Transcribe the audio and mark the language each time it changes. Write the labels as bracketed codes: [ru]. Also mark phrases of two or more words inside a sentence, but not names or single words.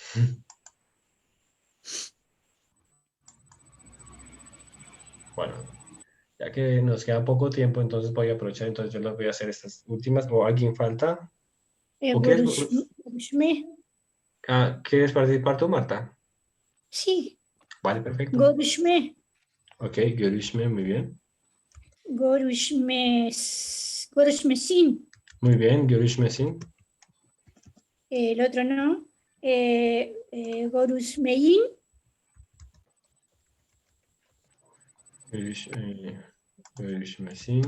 [es] Bueno, ya que nos queda poco tiempo, entonces voy a aprovechar, entonces yo las voy a hacer estas últimas. ¿O alguien falta? ¿O [tr] Görüşme. [es] ¿Quieres participar tú, Marta? Sí. Vale, perfecto. [tr] Görüşme. Ok, görüşme, [es] muy bien. [tr] Görüşmesin. [es] Muy bien, görüşmesin. El otro no. Görüşmeyin. [tr] Görüşmesin.